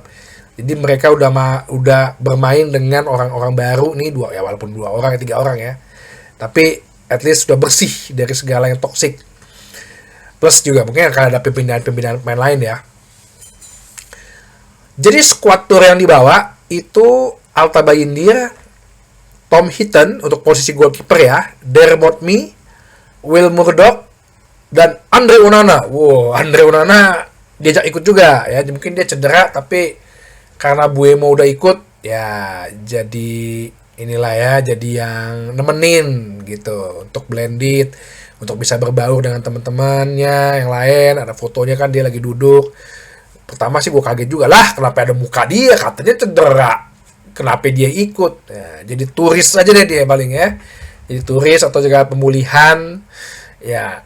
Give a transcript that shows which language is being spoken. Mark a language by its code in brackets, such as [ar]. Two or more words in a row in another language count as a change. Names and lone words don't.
[id] Jadi mereka udah bermain dengan orang-orang baru nih, walaupun 2 orang 3 orang ya, tapi [en] at least [id] sudah bersih dari segala yang toksik. Plus juga mungkin akan ada pembinaan pemain lain ya. Jadi [en] squad tour [id] yang dibawa itu Alta Bayindir, Tom Heaton untuk posisi goalkeeper ya, Dermot Mee, Will Murdoch, dan Andre Onana. Wow, Andre Onana diajak ikut juga ya. Mungkin dia cedera, tapi karena Mbeumo udah ikut ya, jadi inilah ya, jadi yang nemenin gitu untuk blended, untuk bisa berbaur dengan teman-temannya yang lain. Ada fotonya kan dia lagi duduk. Pertama sih gue kaget juga lah, kenapa ada muka dia, katanya cedera, kenapa dia ikut ya, jadi turis aja deh dia paling ya, jadi turis atau juga pemulihan ya.